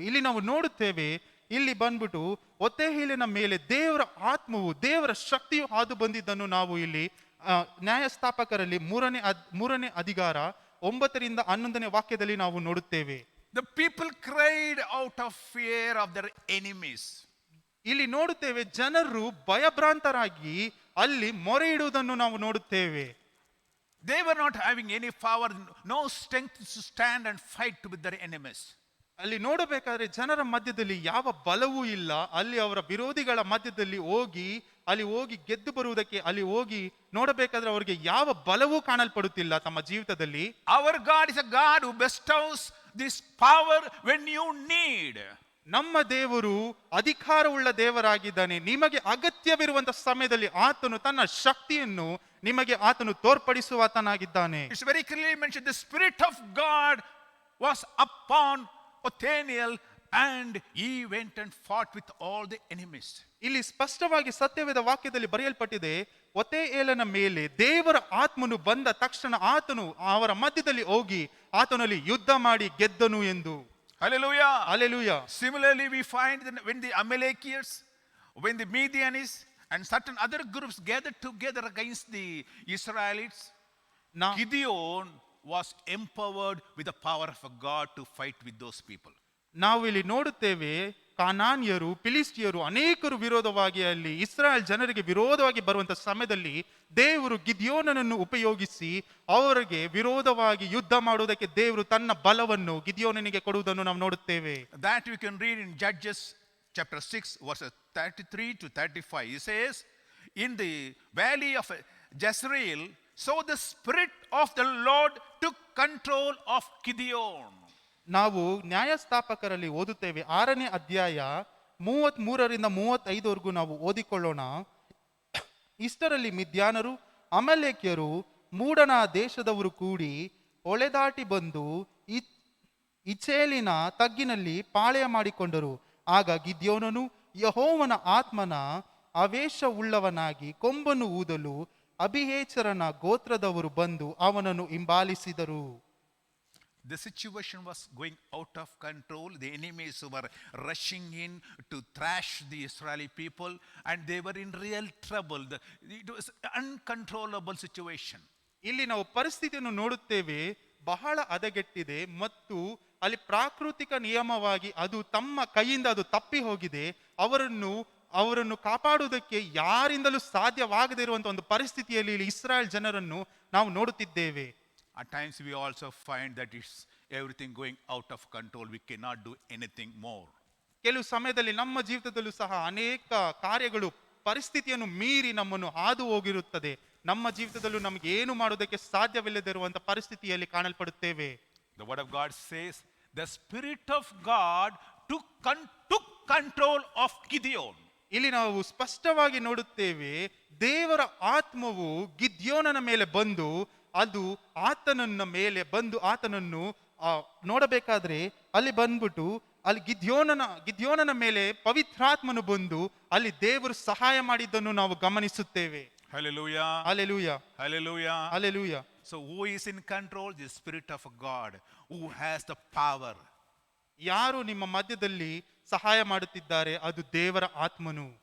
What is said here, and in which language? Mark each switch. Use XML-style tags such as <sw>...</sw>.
<kn>ಇಲ್ಲಿ ನಾವು ನೋಡುತ್ತೇವೆ, ಇಲ್ಲಿ ಬಂದ್ಬಿಟ್ಟು ಒತೆಹೇಲಿನ ಮೇಲೆ ದೇವರ ಆತ್ಮವು, ದೇವರ ಶಕ್ತಿಯು ಹಾದು ಬಂದಿದ್ದನ್ನು ನಾವು ಇಲ್ಲಿ ನ್ಯಾಯಸ್ಥಾಪಕರಲ್ಲಿ 3ನೇ ಅಧಿಕಾರ 9ರಿಂದ 11ನೇ ವಾಕ್ಯದಲ್ಲಿ ನಾವು ನೋಡುತ್ತೇವೆ.</kn> <en>The people cried out of fear of their enemies.</en> <kn>ಇಲ್ಲಿ ನೋಡುತ್ತೇವೆ, ಜನರು ಭಯಭ್ರಾಂತರಾಗಿ ಅಲ್ಲಿ ಮೊರೆ ಇಡುವುದನ್ನು ನಾವು ನೋಡುತ್ತೇವೆ.</kn> <en>They were not having any power, no strength to stand and fight with their enemies.</en> <kn>ಅಲ್ಲಿ ನೋಡಬೇಕಾದ್ರೆ ಜನರ ಮಧ್ಯದಲ್ಲಿ ಯಾವ ಬಲವೂ ಇಲ್ಲ. ಅಲ್ಲಿ ಅವರ ವಿರೋಧಿಗಳ ಮಧ್ಯದಲ್ಲಿ ಹೋಗಿ ಗೆದ್ದು ಬರುವುದಕ್ಕೆ ಅಲ್ಲಿ ಹೋಗಿ ನೋಡಬೇಕಾದ್ರೆ ಅವರಿಗೆ ಯಾವ ಬಲವೂ ಕಾಣಲ್ಪಡುತ್ತಿಲ್ಲ ತಮ್ಮ ಜೀವಿತದಲ್ಲಿ.</kn> <en>Our God is a God who bestows this power when you need.</en> <kn>ನಮ್ಮ ದೇವರು ಅಧಿಕಾರವುಳ್ಳ ದೇವರಾಗಿದ್ದಾನೆ. ನಿಮಗೆ ಅಗತ್ಯವಿರುವಂತಹ ಸಮಯದಲ್ಲಿ ಆತನು ತನ್ನ ಶಕ್ತಿಯನ್ನು ನಿಮಗೆ ಆತನು ತೋರ್ಪಡಿಸುವಾತನಾಗಿದ್ದಾನೆ.</kn> <en>It's very clearly mentioned, the Spirit of God was upon Othniel and he went and fought with all the enemies.</en> <kn>ಇಲ್ಲಿ ಸ್ಪಷ್ಟವಾಗಿ ಸತ್ಯವೇದ ವಾಕ್ಯದಲ್ಲಿ ಬರೆಯಲ್ಪಟ್ಟಿದೆ, ಒತೆಹೇಲನ ಮೇಲೆ ದೇವರ ಆತ್ಮನು ಬಂದ ತಕ್ಷಣ ಆತನು ಅವರ ಮಧ್ಯದಲ್ಲಿ ಹೋಗಿ ಆತನಲ್ಲಿ ಯುದ್ಧ ಮಾಡಿ ಗೆದ್ದನು ಎಂದು.</kn> <en>Hallelujah. Hallelujah. Similarly, we find that when the Amalekites, when the Midianites and certain other groups gathered together against the Israelites, Gideon was empowered with the power of God to fight with those people.</en> <kn>ನಾವು ಇಲ್ಲಿ ನೋಡುತ್ತೇವೆ, ಕಾನಾನ್ಯರು, ಫಿಲಿಸ್ಟಿಯರು ಅನೇಕರು ವಿರೋಧವಾಗಿ ಅಲ್ಲಿ ಇಸ್ರಾಯೇಲ್ ಜನರಿಗೆ ವಿರೋಧವಾಗಿ ಬರುವಂತಹ ಸಮಯದಲ್ಲಿ ದೇವರು ಗಿದ್ಯೋನನನ್ನು ಉಪಯೋಗಿಸಿ ಅವರಿಗೆ ವಿರೋಧವಾಗಿ ಯುದ್ಧ ಮಾಡುವುದಕ್ಕೆ ದೇವರು ತನ್ನ ಬಲವನ್ನು ಗಿದ್ಯೋನನಿಗೆ ಕೊಡುವುದನ್ನು ನಾವು ನೋಡುತ್ತೇವೆ.</kn> <en>That we can read in Judges chapter 6 verses 33 to 35. It says, in the valley of Jezreel, so the Spirit of the Lord took control of Gideon.</en> <kn>ನಾವು ನ್ಯಾಯಸ್ಥಾಪಕರಲ್ಲಿ ಓದುತ್ತೇವೆ 6ನೇ ಅಧ್ಯಾಯ 33ರಿಂದ 35ವರೆಗೂ ನಾವು ಓದಿಕೊಳ್ಳೋಣ. ಇಷ್ಟರಲ್ಲಿ ಮಿದ್ಯಾನರು ಅಮಲೇಕ್ಯರು ಮೂಡಣ ದೇಶದವರು ಕೂಡಿ ಹೊಳೆದಾಟಿ ಬಂದು ಇಚೇಲಿನ ತಗ್ಗಿನಲ್ಲಿ ಪಾಳೆಯ ಮಾಡಿಕೊಂಡರು. ಆಗ ಗಿದ್ಯೋನನು ಯೆಹೋವನ ಆತ್ಮನ ಆವೇಶವುಳ್ಳವನಾಗಿ ಕೊಂಬನ್ನು ಊದಲು ಅಬಿಹೇಚರನ ಗೋತ್ರದವರು ಬಂದು ಅವನನ್ನು ಹಿಂಬಾಲಿಸಿದರು.</kn> <en>The situation was going out of control. The enemies were rushing in to thrash the Israeli people and they were in real trouble. It was an uncontrollable situation.</en> <kn>ಇಲ್ಲಿ ನಾವು ಪರಿಸ್ಥಿತಿಯನ್ನು ನೋಡುತ್ತೇವೆ, ಬಹಳ ಹದಗೆಟ್ಟಿದೆ ಮತ್ತು ಅಲ್ಲಿ ಪ್ರಾಕೃತಿಕ ನಿಯಮವಾಗಿ ಅದು ತಮ್ಮ ಕೈಯಿಂದ ಅದು ತಪ್ಪಿ ಹೋಗಿದೆ. ಅವರನ್ನು ಕಾಪಾಡುವುದಕ್ಕೆ ಯಾರಿಂದಲೂ ಸಾಧ್ಯವಾಗದೇ ಇರುವಂತಹ ಒಂದು ಪರಿಸ್ಥಿತಿಯಲ್ಲಿ ಇಲ್ಲಿ ಇಸ್ರಾಯೇಲ್ ಜನರನ್ನು ನಾವು ನೋಡುತ್ತಿದ್ದೇವೆ.</kn> <en>At times we also find that it's everything going out of control. We cannot do anything more.</en> <kn>ಕೆಲವು ಸಮಯದಲ್ಲಿ ನಮ್ಮ ಜೀವಿತದಲ್ಲೂ ಸಹ ಅನೇಕ ಕಾರ್ಯಗಳು ಪರಿಸ್ಥಿತಿಯನ್ನು ಮೀರಿ ನಮ್ಮನ್ನು ಹಾದು ಹೋಗಿರುತ್ತದೆ. ನಮ್ಮ ಜೀವಿತದಲ್ಲೂ ನಮಗೆ ಏನು ಮಾಡೋದಕ್ಕೆ ಸಾಧ್ಯವಿಲ್ಲದಿರುವಂತಹ ಪರಿಸ್ಥಿತಿಯಲ್ಲಿ ಕಾಣಲ್ಪಡುತ್ತೇವೆ.</kn> <en>The word of God says the Spirit of God took control of Gideon.</en> <kn>ಇಲ್ಲಿ ನಾವು ಸ್ಪಷ್ಟವಾಗಿ ನೋಡುತ್ತೇವೆ, ದೇವರ ಆತ್ಮವು ಗಿದ್ಯೋನನ ಮೇಲೆ ಬಂದು ಅದು ಆತನನ್ನು ನೋಡಬೇಕಾದ್ರೆ ಅಲ್ಲಿ ಬಂದ್ಬಿಟ್ಟು ಅಲ್ಲಿ ಗಿದ್ಯೋನನ ಮೇಲೆ ಪವಿತ್ರಾತ್ಮನು ಬಂದು ಅಲ್ಲಿ ದೇವರು ಸಹಾಯ ಮಾಡಿದ್ದನ್ನು ನಾವು ಗಮನಿಸುತ್ತೇವೆ.</kn> <en>Hallelujah. Hallelujah. Hallelujah. Hallelujah. So who is in control? The Spirit of God, who has the power.</en> <kn>ಯಾರು ನಿಮ್ಮ ಮಧ್ಯದಲ್ಲಿ ಸಹಾಯ ಮಾಡುತ್ತಿದ್ದಾರೆ, ಅದು ದೇವರ ಆತ್ಮನು.</kn>